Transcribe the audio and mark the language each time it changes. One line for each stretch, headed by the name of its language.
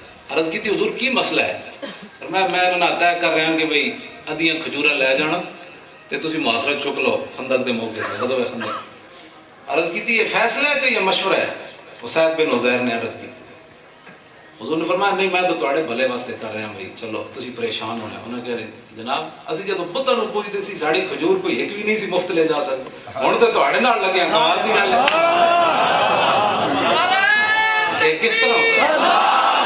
Punjabi: عرض کی تھی حضور کی مسئلہ ہے؟ میں انہاں طے کر رہا کہ بھئی ادیاں کھجوراں لے جانا تے تسی محاصرہ چک لو خندق دے موقع تے غزوہ خندق.
Urdu: عرض کی تھی یہ فیصلہ ہے کہ یہ مشورہ ہے؟ اسید بن عزیر نے عرض کی.
Punjabi: حضور نے فرمایا نہیں میں تو تواڈے بھلے واسطے کر رہا بھئی چلو تسی پریشان ہونا. انہوں نے کہا جناب اسی جدوں پتہ نوں پوچھدے سی ساڑی کھجور کوئی ایک بھی نہیں سی مفت لے جا سکتا. ہن تے تواڈے نال لگے ہیں کمال دی گل ہے.
Urdu: یہ کس طرح ہو سکتا ہے؟